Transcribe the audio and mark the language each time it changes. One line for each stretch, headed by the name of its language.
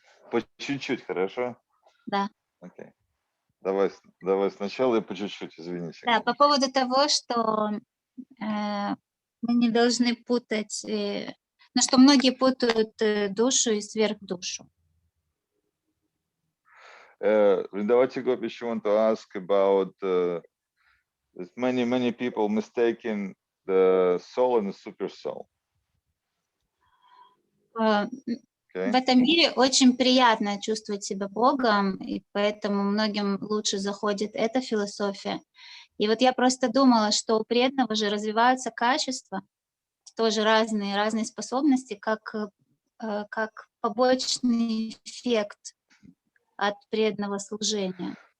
Russian: По чуть-чуть, хорошо? Да. Окей. Давай сначала и по чуть-чуть, извините. Да, по поводу того, что мы не должны путать, что многие путают душу и сверхдушу. Давайте
English: go, if you want to ask about many people mistaking the soul and the super soul.
Russian: В этом мире очень приятно чувствовать себя Богом, и поэтому многим лучше заходит эта философия. И вот я просто думала, что у преданного же развиваются качества, тоже разные способности, как побочный эффект от преданного служения.